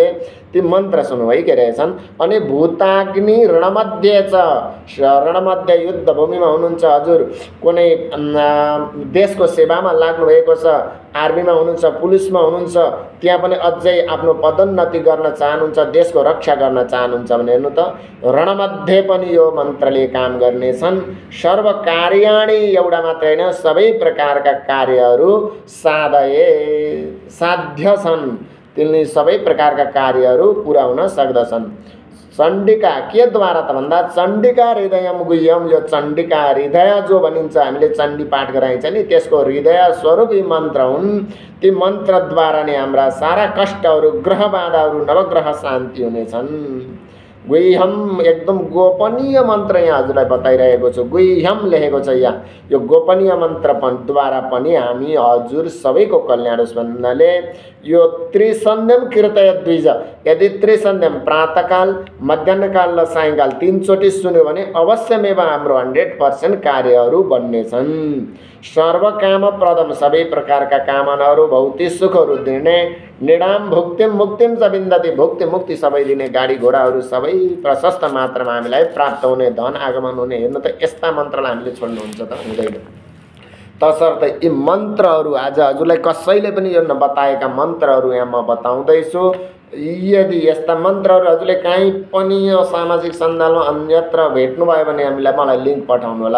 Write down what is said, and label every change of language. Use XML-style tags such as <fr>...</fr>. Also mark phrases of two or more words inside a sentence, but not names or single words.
<ne>ती मन्त्र सुन्नुभएकै रहेछन्। अनि भूताग्नि रणमध्ये छ, रणमध्ये युद्ध भूमिमा हुनुहुन्छ हजुर, कुनै देशको सेवामा लाग्नु भएको छ, आर्मीमा हुनुहुन्छ, पुलिसमा हुनुहुन्छ, त्यहाँ पनि अझै आफ्नो पदोन्नति गर्न चाहनुहुन्छ, देशको रक्षा गर्न चाहनुहुन्छ भने हेर्नु त, रणमध्ये पनि यो मन्त्रले काम गर्नेछन्।</ne> <sa>सर्व कार्याणि,</sa> <ne>एउटा मात्र होइन, सबै प्रकारका कार्यहरू साध्य छन्, तिनले सबै प्रकारका कार्यहरू पुरा हुन सक्दछन्। चण्डिका के द्वारा त भन्दा,</ne> <sa>चण्डिका हृदयम गुह्यम,</sa> <ne>यो चण्डिका हृदय जो भनिन्छ, हामीले चण्डी पाठ गराइन्छ नि, त्यसको हृदय स्वरूप यी मन्त्र हुन्। ती मन्त्रद्वारा नै हाम्रा सारा कष्टहरू, ग्रह बाधाहरू, नवग्रह शान्ति हुनेछन्। गुह्यम एकदम गोपनीय मन्त्र यहाँ हजुरलाई बताइरहेको छु, गुह्यम लेखेको छ यहाँ। यो गोपनीय मन्त्र द्वारा पनि हामी हजुर सबैको कल्याण होस् भन्नाले यो</ne> <sa>त्रिसन्ध्यम कीर्तय द्विज,</sa> <ne>यदि त्रिसन्ध्यम प्रातःकाल, मध्याह्नकाल र सायङ्काल 3 चोटि सुन्यो भने अवश्यमेव हाम्रो 100% कार्यहरू बन्नेछन्। सर्वकामप्रदम, सबै प्रकारका कामनाहरू, भौतिक सुखहरू दिने,</ne> <sa>निडाम भुक्तिम मुक्तिम च विन्दति,</sa> <ne>भुक्ति मुक्ति सबै दिने, गाडी घोडाहरू सबै प्रशस्त मात्रामा हामीलाई प्राप्त हुने, धन आगमन हुने। हेर्नु त, यस्ता मन्त्रलाई हामीले छोड्नुहुन्छ त हुँदैन। तसर्थ यी मन्त्रहरू आज हजुरलाई कसैले पनि यो नबताएका मन्त्रहरू यहाँ म बताउँदैछु। यदि यस्ता मन्त्रहरू हजुरले कहीँ पनि यो सामाजिक सञ्जालमा अन्यत्र भेट्नुभयो भने मलाई लिङ्क पठाउनु होला।</ne>